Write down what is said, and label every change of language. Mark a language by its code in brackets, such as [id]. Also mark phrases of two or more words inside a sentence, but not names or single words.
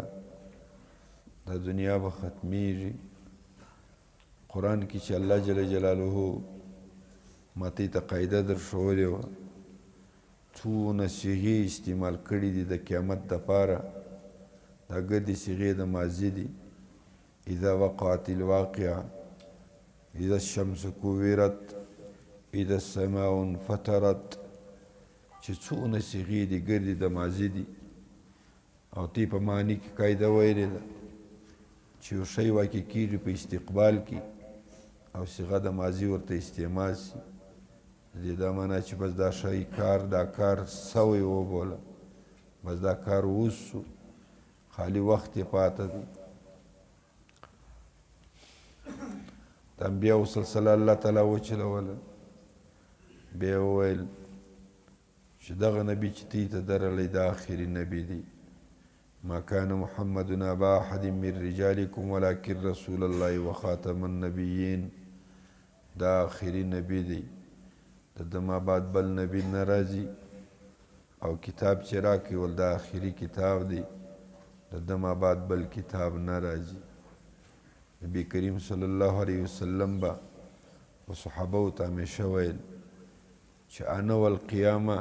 [ps] دا دنیا به ختمیږي. قرآن کې چې الله [ar] جل جلاله [ps] ماته ته قاعده درښولې وه، څونه صیغې استعمال کړي دي د قیامت دپاره. دا ګردې صیغې د ماضي دي. [ar] اذا وقعت الواقعه، اذا الشمس كورت، اذا السماء انفطرت، [ps] چې څونه صیغې دي ګردې د ماضي دي. او تی په معنی کې قاعده ویلې ده چې یو شی واقع کېږي په استقبال کې او صیغه د ماضي ورته استعمال سي، دې دا معنا چې بس دا شی کار، دا کار سوی وبوله، بس دا کار وسو، خالی وخت یې پاته دی. د انبیاو سلسله الله تعالی وچلوله. بیا وویل چې دغه نبي چې تی ته درغلی دا آخري نبي دی. [ar] ما كان محمد ابا احد من رجالكم ولكن رسول الله وخاتم النبيين. [ps] دا آخري نبي دی. د ما بعد بل نبی نه راځي. او کتاب چې راکړي ول دا آخري کتاب دی. د ما بعد بل کتاب نه راځي. نبی کریم [ar] صلی الله علیه وسلم [ps] با و صحابو ته همیشه ویل چې [ar] انا والقیامه،